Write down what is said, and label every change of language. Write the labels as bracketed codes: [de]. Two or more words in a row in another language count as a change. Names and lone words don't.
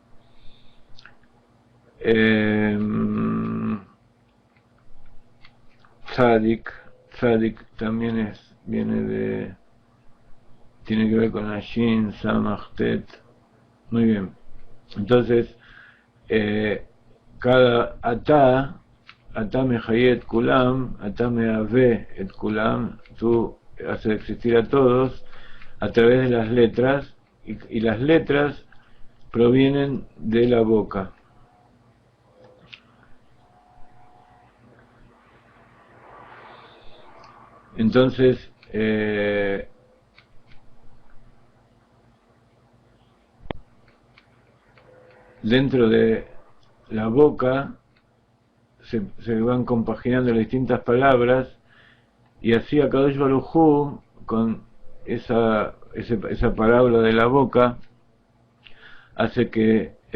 [es] Tzadik también tiene que ver con la Shin, [he] סמך, טית. [es] Muy bien. Entonces, cada [he] אתה מחיה כולם, אתה מהווה את כולם, [es] tú haces existir a todos a través de las letras, y las letras provienen de la boca. Entonces, dentro de la boca se van compaginando las distintas palabras Y así [he] הקדוש ברוך הוא, [es] con esa parábola de la boca, hace que